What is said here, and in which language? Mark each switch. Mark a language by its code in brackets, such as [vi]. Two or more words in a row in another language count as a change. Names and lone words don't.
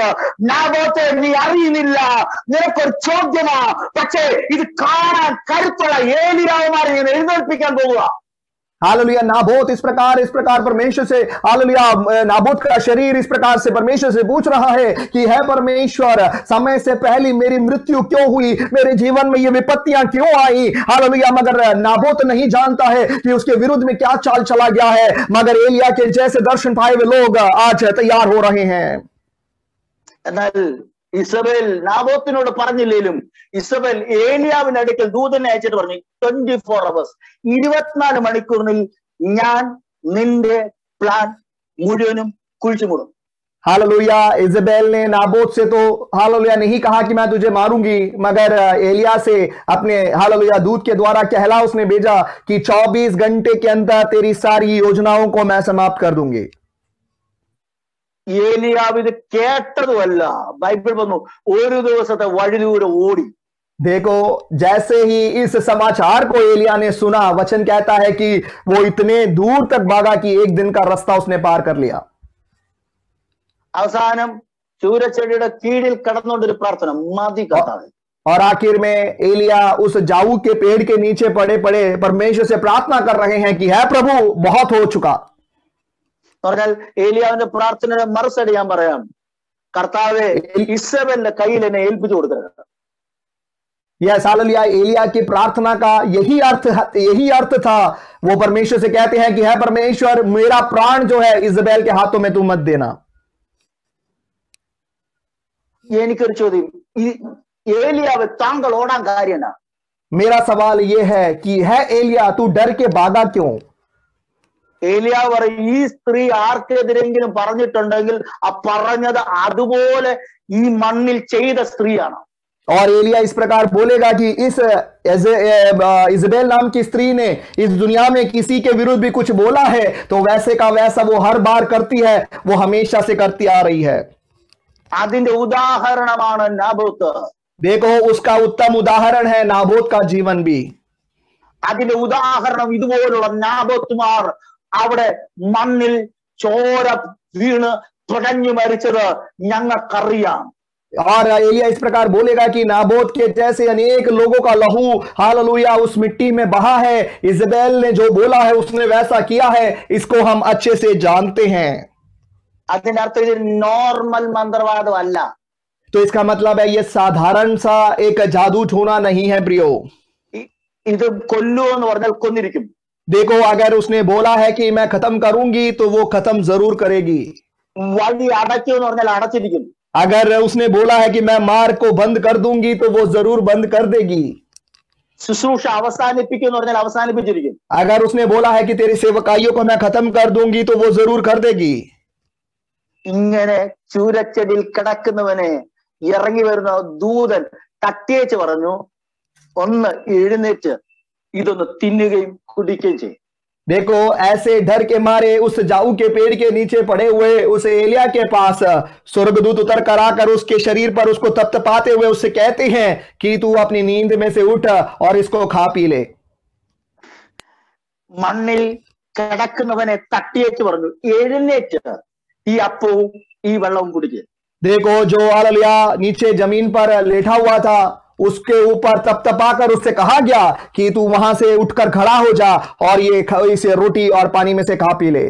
[ml] നാബോത്തെ നീ അറിയുന്നില്ല, നിനക്കൊരു ചോദ്യമാ, പക്ഷേ ഇത് കാണാൻ കരുത്തുള്ള ഏലിയാവുമാരെ ഞാൻ എഴുന്നേൽപ്പിക്കാൻ പോവുക। [hi] हालेलुया नाबोत इस प्रकार परमेश्वर से हालेलुया नाबोत का शरीर इस प्रकार से परमेश्वर से पूछ रहा है कि है परमेश्वर समय से पहले मेरी मृत्यु क्यों हुई, मेरे जीवन में ये विपत्तियां क्यों आई। हालेलुया मगर नाबोत नहीं जानता है कि उसके विरुद्ध में क्या चाल चला गया है, मगर एलिया के जैसे दर्शन पाए हुए लोग आज तैयार हो रहे हैं। [ml] ഇസബേൽ നാബോത്തിനോട് പറഞ്ഞില്ലേലും ഇസബേൽ ഏലിയാവിന്റെ അടുക്കൽ ദൂതനെ അയച്ചിട്ട് പറഞ്ഞു 24 hours 24 മണിക്കൂറിൽ ഞാൻ നിന്റെ പ്ലാൻ മുഴുവനും കുഴിച്ചുമൂടും। [hi] हालेलुया इजेबेल ने नाबोत से तो हालेलुया नहीं कहा कि मैं तुझे मारूंगी, मगर एलिया से अपने हालेलुया दूत के द्वारा कहला उसने भेजा कि 24 घंटे के अंदर तेरी सारी योजनाओं को मैं समाप्त कर दूंगी। [ml] ഏലിയാവ് ഇത് കേട്ടതുമല്ല, ബൈബിൾ പറഞ്ഞു ഒരു ദിവസത്തെ വഴി ദൂരം ഓടി। [hi] देखो जैसे ही इस समाचार को एलिया ने सुना, वचन कहता है कि वो इतने दूर तक भागा कि एक दिन का रास्ता उसने पार कर लिया। [ml] അവസാനം ചൂരച്ചെടിയുടെ കീഴിൽ കിടന്നുകൊണ്ടൊരു പ്രാർത്ഥന, മതി കർത്താവേ। [hi] और आखिर में एलिया उस जाऊ के पेड़ के नीचे पड़े पड़े परमेश्वर से प्रार्थना कर रहे हैं कि है प्रभु बहुत हो चुका। [ml] പറഞ്ഞാൽ ഏലിയാവിന്റെ പ്രാർത്ഥനയുടെ മറുസൈഡ് ഞാൻ പറയാം, കർത്താവേ ഇസബേലിന്റെ കയ്യിൽ എന്നെ ഏൽപ്പിച്ചു കൊടുക്കരുത്। [hi] यस हालेलुया एलिया की प्रार्थना का यही अर्थ था। वो परमेश्वर से कहते हैं कि है परमेश्वर मेरा प्राण जो है इजेबेल के हाथों में तू मत देना। [ml] എനിക്കൊരു ചോദ്യം, ഈ ഏലിയാവ് താങ്കൾ ഓടാൻ കാര്യം? [hi] मेरा सवाल यह है कि है एलिया तू डर के भागा क्यों? [ml] ഏലിയാവ് പറയും ഈ സ്ത്രീ ആർക്കെതിരെങ്കിലും പറഞ്ഞിട്ടുണ്ടെങ്കിൽ ആ പറഞ്ഞത് അതുപോലെ ഈ മണ്ണിൽ ചെയ്ത സ്ത്രീയാണ്। [hi] और एलिया इस प्रकार बोलेगा कि इस इजेबेल नाम की स्त्री ने इस दुनिया में किसी के विरुद्ध भी कुछ बोला है तो वैसे का वैसा वो हर बार करती है, वो हमेशा से करती आ रही है। [ml] അതിന്റെ ഉദാഹരണമാണ് നാബോത്ത്। [hi] देखो उसका उत्तम उदाहरण है नाबोत का जीवन भी। [ml] അതിന്റെ ഉദാഹരണം ഇതുപോലുള്ള നാബോത്തുമാർ അവിടെ മണ്ണിൽ ചോര വീണ് തുടഞ്ഞു മരിച്ചത് ഞങ്ങൾക്കറിയാം। [hi] और एलिया इस प्रकार बोलेगा कि नाबोत के जैसे अनेक लोगों का लहू हालेलुया उस मिट्टी में बहा है। इजेबेल ने जो बोला है उसने वैसा किया है, इसको हम अच्छे से जानते हैं। [ml] അതിനർത്ഥം ഇത് നോർമൽ മന്ത്രവാദമല്ല। [hi] तो इसका मतलब है ये साधारण सा एक जादू टोना नहीं है प्रियो। [ml] ഇത് കൊല്ലു എന്ന് പറഞ്ഞാൽ കൊന്നിരിക്കും। [hi] देखो अगर उसने बोला है कि मैं खत्म करूंगी तो वो खत्म जरूर करेगी। [ml] വഴി അടയ്ക്കൂ എന്ന് പറഞ്ഞാൽ അടച്ചിരിക്കും। [hi] अगर उसने बोला है कि मैं मार्ग को बंद कर दूंगी तो वो जरूर बंद कर देगी। [ml] ശുശ്രൂഷ അവസാനിപ്പിക്കും എന്ന് പറഞ്ഞാൽ അവസാനിപ്പിച്ചിരിക്കും। [hi] अगर उसने बोला है कि तेरी सेवकाइयों को मैं खत्म कर दूंगी तो वो जरूर कर देगी। [ml] ഇങ്ങനെ ചൂരച്ചെടിയിൽ കിടക്കുന്നവനെ ഇറങ്ങി വരുന്ന ദൂതൻ തട്ടിയേച്ച് പറഞ്ഞു, ഒന്ന് എഴുന്നേറ്റ് ഇതൊന്ന് തിന്നുകയും കുടിക്കുകയും ചെയ്യും. [hi] देखो ऐसे डर के मारे उस जाऊ के पेड़ के नीचे पड़े हुए उस एलिया के पास स्वर्गदूत उतर कर आकर उसके शरीर पर उसको तपतपाते हुए उससे कहते हैं कि तू अपनी नींद में से उठ और इसको खा पी ले. [ml] മണ്ണിൽ കിടക്കുന്നവനെ തട്ടിയേച്ച് പറഞ്ഞു, എഴുന്നേറ്റ് ഈ അപ്പവും ഈ വെള്ളവും കുടിക്കുക. [hi] देखो जो हालेलुया नीचे जमीन पर लेटा हुआ था उसके ऊपर तपतपाकर उससे कहा गया कि तू वहां से उठकर खड़ा हो जा और ये इसे रोटी और पानी में से खा पी ले.